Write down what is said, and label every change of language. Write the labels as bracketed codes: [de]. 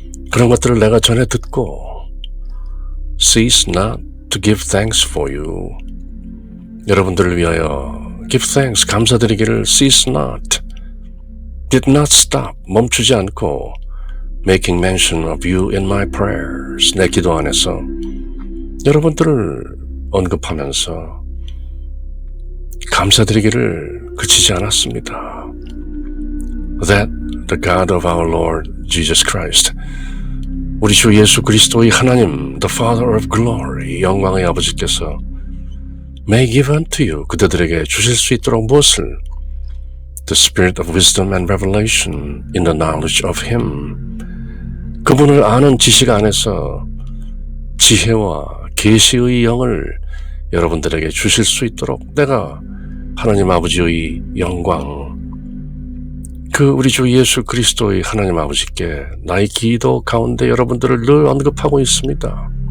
[ko] 그런 것들을 내가 전해 듣고 [en] cease not to give thanks for you, [ko] 여러분들을 위하여 [en] give thanks, [ko] 감사드리기를 [en] cease not, did not stop, [ko] 멈추지 않고 [en] making mention of you in my prayers, [ko] 내 기도 안에서 여러분들을 언급하면서 감사드리기를 그치지 않았습니다. [en] That the God of our Lord Jesus Christ, [ko] 우리 주 예수 그리스도의 하나님, [en] the Father of glory, [ko] 영광의 아버지께서 [en] may give unto you, [ko] 그대들에게 주실 수 있도록 무엇을? [en] The spirit of wisdom and revelation in the knowledge of Him, [ko] 그분을 아는 지식 안에서 지혜와 계시의 영을 여러분들에게 주실 수 있도록 내가 하나님 아버지의 영광, 그 우리 주 예수 그리스도의 하나님 아버지께 나의 기도 가운데 여러분들을 늘 언급하고 있습니다.